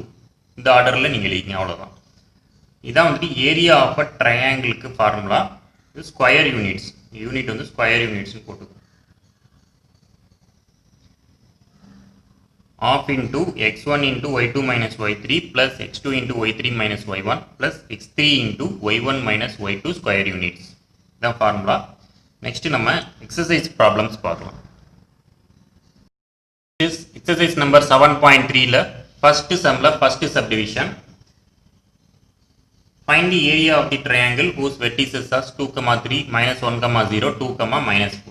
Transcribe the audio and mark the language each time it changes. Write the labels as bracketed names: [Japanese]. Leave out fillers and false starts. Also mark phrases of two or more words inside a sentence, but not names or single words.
[Tamil] இந்த ஆர்டரில் நீங்கள் எழுதிங்க, அவ்வளோதான். இதான் வந்துட்டு [English] area of a triangleக்கு formula. [Tamil] இது [English] square units, [Tamil] யூனிட் வந்து [English] square unitsனு [Tamil] போட்டுக்கோங்க. [English] Half into x1 into y2 minus y3 plus x2 into y3 minus y1 plus x3 into y1 minus y2 square units. The formula. Next நம்ம exercise problems பார்க்கலாம். This exercise number 7.3 ல first sum ல first subdivision. Find the area of the triangle whose vertices are 2, 3, minus 1, 0, 2, minus 4.